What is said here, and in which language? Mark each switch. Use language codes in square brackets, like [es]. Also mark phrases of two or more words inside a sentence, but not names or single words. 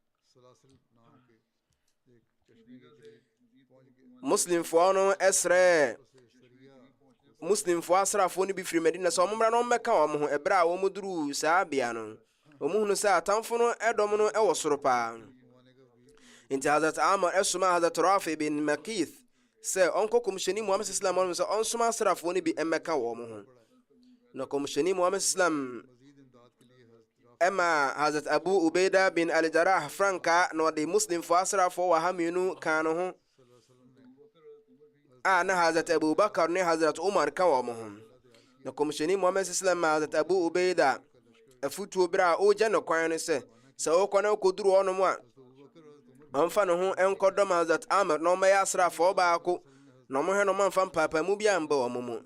[ak] Muslimfoɔ no ɛsrɛ Muslimfoɔ asrafoɔ no bi firi Medina sɛ ɔmo mmra na ɔmmɛka wɔn ho ɛberɛ a wɔn duru saa bea no. Wɔn hunu sɛ atamfo no ɛdɔm no ɛwɔ soro paa. Nti Hazrat Amr ɛsoma Hazrat Rafi bin Makith sɛ ɔnkɔ kɔmhyɛni Muhammad sallam sɛ ɔnsoma asrafoɔ no bi ɛmmɛka wɔn ho. Na kɔmhyɛni Muhammad sallam ɛma Hazrat Abu Ubaida bin Al-Jarrah frankaa na ɔde Muslimfoɔ asrafoɔ wɔ ha mmienu ka no ho a na Hazrat Abu Bakar ne Hazrat Umar ka wɔn ho. Na kɔmhyɛni Muhammad sallam ma Hazrat Abu Ubaida afutuo berɛ a ɔgya no kwan no sɛ ɔkɔ na ɔkɔduru hɔnom a ɔmfa ne ho ɛnkɔdɔm Hazrat Amr na ɔmmɛyɛ asraafoɔ baako na ɔmohwɛ no ɔmamfa mpaapamu bi amba wɔn mu.